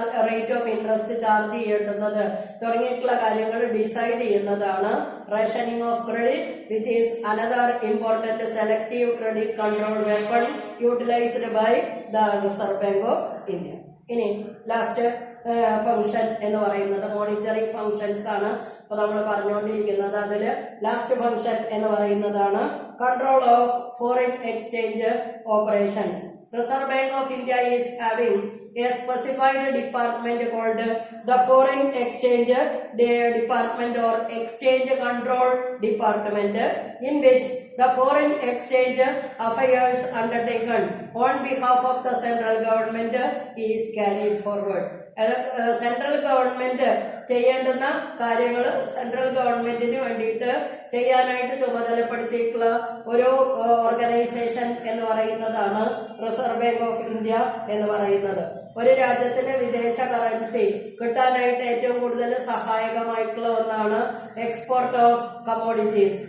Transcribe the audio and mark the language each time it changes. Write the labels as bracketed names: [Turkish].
[English] rate of interest charge [Malayalam] ചെയ്യേണ്ടുന്നത് തുടങ്ങിയിട്ടുള്ള കാര്യങ്ങൾ [English] decide [Malayalam] ചെയ്യുന്നതാണ് [English] Rationing of credit, which is another important selective credit control weapon utilised by the Reserve Bank of India. [Malayalam] ഇനി last function എന്ന് പറയുന്നത് monetary functions ആണ്. അപ്പൊ നമ്മൾ പറഞ്ഞുകൊണ്ടിരിക്കുന്നത് അതില് ലാസ്റ്റ് ഫംഗ്ഷൻ എന്ന് പറയുന്നതാണ് [English] Control of foreign exchange operations. Reserve Bank of India is having a specified department called the Foreign Exchange Department or Exchange Control Department, in which the foreign exchange affairs undertaken on behalf of the central government is carried forward. [Malayalam] Central government ചെയ്യേണ്ടുന്ന കാര്യങ്ങൾ central ഗവൺമെന്റിന് വേണ്ടിയിട്ട് ചെയ്യാനായിട്ട് ചുമതലപ്പെടുത്തിയിട്ടുള്ള ഒരു organisation എന്ന് പറയുന്നതാണ് reserve bank of India എന്ന് പറയുന്നത്. ഒരു രാജ്യത്തിന് വിദേശ കറൻസി കിട്ടാനായിട്ട് ഏറ്റവും കൂടുതൽ സഹായകമായിട്ടുള്ള ഒന്നാണ് [English] Export of commodities.